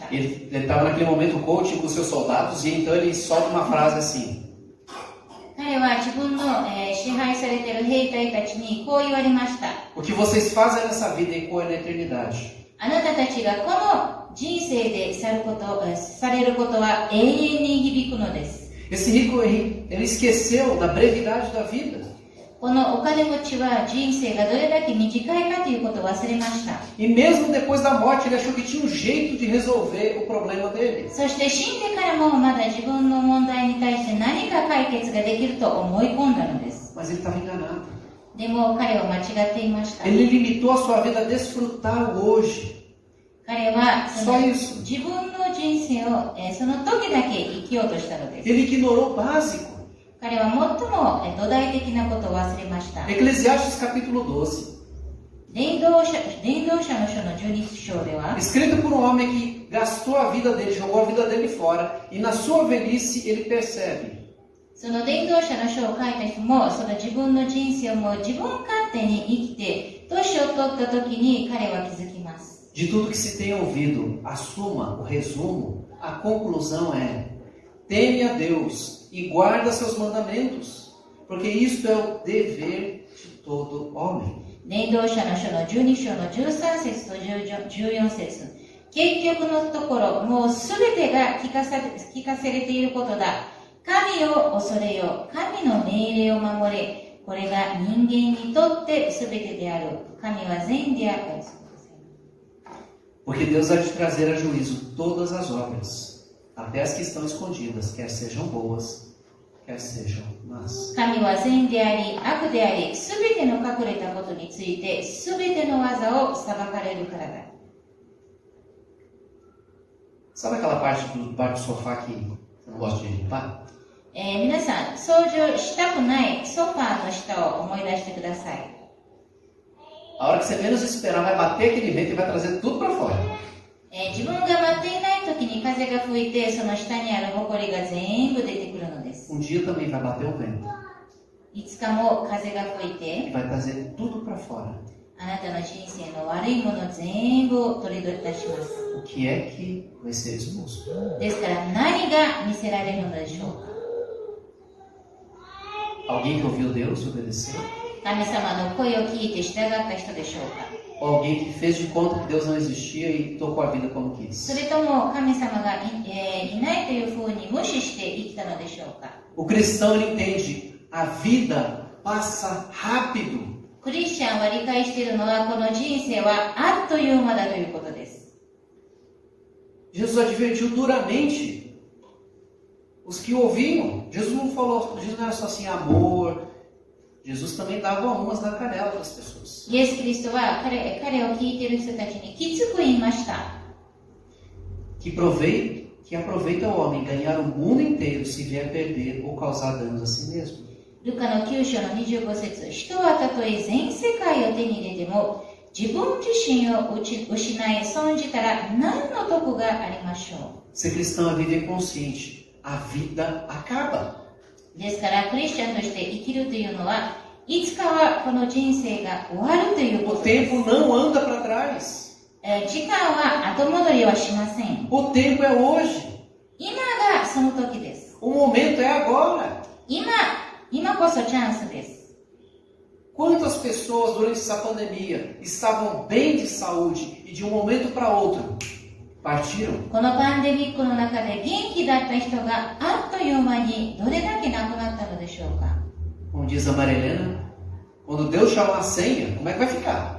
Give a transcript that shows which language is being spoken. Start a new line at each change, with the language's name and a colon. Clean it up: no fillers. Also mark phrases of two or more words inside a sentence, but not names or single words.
Portuguese: Ele estava naquele momento coaching com seus soldados e então ele solta uma frase assim.
Japanese: 彼は自分の、支配されている兵隊たちにこう言われました。
Portuguese: O que vocês fazem nessa vida ecoa na eternidade.
Japanese: あなたたちがこの人生でされることは永遠に響くのです。
Portuguese: Esse rico, ele esqueceu da brevidade da vida.
Japanese: このお金持ちは人生がどれだけ短いかということを忘れました。
Portuguese: E mesmo depois da morte, ele achou que tinha um jeito de resolver o problema dele.
Japanese: そして死んでからもまだ自分の問題に対して何か解決ができると思い込んだのです。
Portuguese: Mas ele estava enganado.
Japanese: でも彼は間違っていました。
Portuguese: Ele limitou a sua vida a desfrutar o hoje.
Japanese: 彼はそ
Portuguese: Só
Japanese: の
Portuguese: isso.
Japanese: 自分の人生を、その時だけ生きようとしたのです。
Portuguese: Ele ignorou o básico.
Japanese: 彼は最も土台的なことを忘れました。
Portuguese: Eclesiastes capítulo 12.
Japanese: 伝道者の書の12章では、
Portuguese: Escrito por um homem que gastou a vida dele, jogou a vida dele fora. E na sua velhice ele percebe.
Japanese: その伝道者の書を書いた人も、その自分の人生をもう自分勝手に生きて、年を取った時に彼は気づきます。
Portuguese: De tudo que se tem ouvido, a suma, o resumo, a conclusão é: teme a Deus e guarda seus mandamentos, porque isto é o dever de todo homem.
Japanese: 伝道者の書の12章の13節と14節。結局のところ、もうすべてが聞かされていることだ。神を恐れよ。神の命令を守れ。これが人間にとってすべてである。神は善である。
Portuguese: Porque Deus há de trazer a juízo todas as obras, até as que estão escondidas, quer sejam boas, quer sejam más.
Japanese: 神は善であり、悪であり、すべての隠れたことについて、すべての技を裁かれるからだ。
Portuguese: Sabe aquela parte do bar do sofá que eu não gosto de limpar?
Japanese: 皆さん、掃除をしたくないソファーの下を思い出してください。
Portuguese: A hora que você menos esperar, vai bater aquele vento e vai trazer tudo para fora.
Japanese: 自分が待っていない時に風が吹いて、その下にある埃が全部出てくるのです。
Portuguese: Dia também vai bater o vento
Japanese: いつかも風が吹い
Portuguese: e
Japanese: て、
Portuguese: vai trazer tudo para fora.
Japanese: あなたの人生の悪いもの全部を取り出します。
Portuguese: O que é que vai ser exposto?
Japanese: ですから何が見せられるのでしょうか。
Portuguese: Alguém que ouviu Deus e obedeceu?
Japanese: 神様の声を聞いて従った人でしょうか。
Portuguese: Ou alguém que fez de conta que Deus não existia e tocou a vida como quis?
Japanese: それとも神様が いないというふうに無視して生きたのでしょうか。
Portuguese: O cristão ele entende, a vida passa rápido.
Japanese: クリスチャンは理解しているのは、この人生はあっという間だということです。
Portuguese: Jesus advertiu duramente os que ouviam. Jesus não era só assim amor. Jesus também dava umas na canela para as pessoas.
Japanese: イエス・キリストは彼を聞いている人たちにきつく言いました。
Portuguese: Que aproveita o homem ganhar o mundo inteiro se vier perder ou causar danos a si mesmo.
Japanese: ルカの9章の25節、人はたとえ全世界を手に入れても、自分自身を失い損じたら何の得がありましょう。
Portuguese: Ser cristão é viver consciente. A vida acaba.
Japanese: ですからクリスチャンとして生きるというのは、いつかはこの人生が終わるというこ
Portuguese: O
Japanese: とです。
Portuguese: tempo não anda para trás.
Japanese: 時間は後戻りはしません。
Portuguese: O tempo é hoje.
Japanese: 今がその時です。
Portuguese: O momento é agora.
Japanese: 今こそチャンスです。
Portuguese: Quantas pessoas durante essa pandemia estavam bem de saúde e de um momento para outro partiram?
Japanese: このパンデミックの中で元気だった人があっという間にどれだけ亡くなったのでしょうか。
Portuguese: Como diz a Marilena, quando Deus chamar a senha, como é que vai ficar?